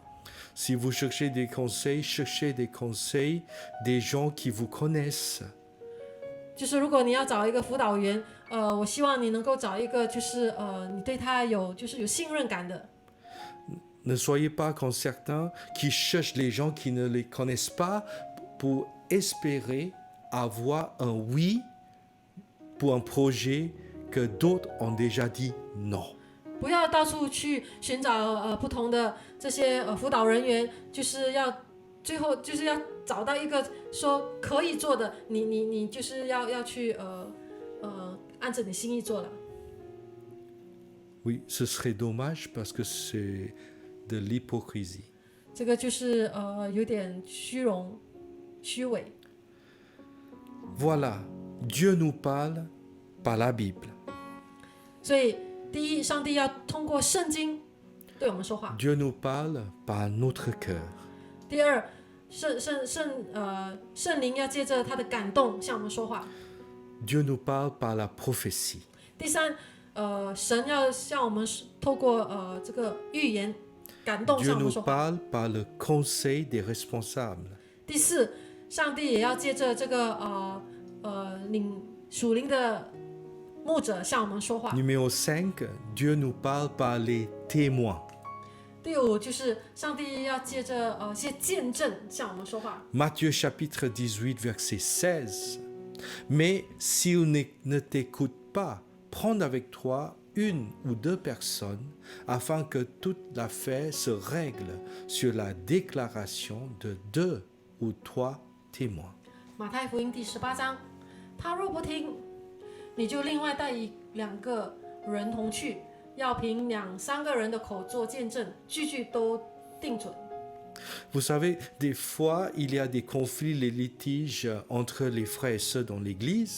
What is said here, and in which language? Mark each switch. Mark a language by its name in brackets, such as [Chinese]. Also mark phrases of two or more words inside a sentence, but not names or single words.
[French] Si vous cherchez des conseils des gens qui vous connaissent. [Chinese] 就是如果你要找一个辅导员，我希望你能够找一个就是你对他有信任感的。 [French] Ne soyez pas comme certains qui cherchent les gens qui ne les connaissent pas pour espérer avoir un oui pour un projet que d'autres ont déjà dit non. [Chinese] 不要到处去寻找不同的这些辅导人员，就是要最后就是要找到一个说可以做的，你就是要去按着你心意做了。 [French] Oui, ce serait dommage parce que c'est de l'hypocrisie. [Chinese] 这个就是有点虚荣、虚伪。 [French] Voilà, Dieu nous parle par la Bible. [Chinese] 所以，第一，上帝要通过圣经对我们说话； [French] Dieu nous parle par notre cœur. [Chinese] 第二，圣灵要借着他的感动向我们说话。 [French] Dieu nous parle par la prophétie. [Chinese] 第三，神要向我们透过这个预言感动 [French] Dieu [Chinese] 向我们 [French] nous [Chinese] 说话。 [French] parle par le conseil des responsables. [Chinese] 第四，上帝也要借着这个属灵的牧者向我们说话。 [French] Numéro 5, Dieu nous parle par les témoins. [Chinese] 第五就是上帝要借着一些见证向我们说话。 [French] Matthieu chapitre 18, verset 16. Mais si on ne t'écoute pas, prends avec toi une ou deux personnes afin que toute l'affaire se règle sur la déclaration de 2 ou 3 témoins. [Chinese] 马太福音第18章，他若不听，你就另外带2个人同去，要凭2、3个人的口做见证，句句都定准。 [French] Vous savez, des fois, il y a des conflits, les litiges entre les frères et sœurs dans l'Église.